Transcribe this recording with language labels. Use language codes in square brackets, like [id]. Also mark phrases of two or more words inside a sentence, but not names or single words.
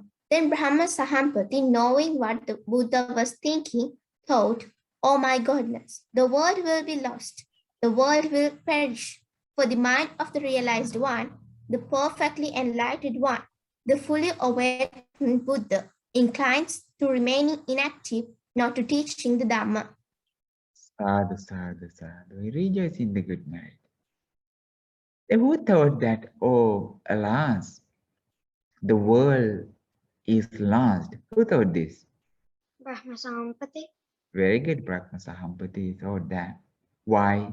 [en] Then Brahma Sahampati, knowing what the Buddha was thinking, thought, "Oh my goodness, the world will be lost. The world will perish. For the mind of the realized one, the perfectly enlightened one, the fully awakened Buddha, inclines to remaining inactive, not to teaching the Dhamma." [pi] Sadhu, sadhu, sadhu. [en] Rejoice in the good night. Who thought that, oh, alas, the world is lost? Who thought this? Brahma Sahampati. Very good, Brahma Sahampati thought that. Why?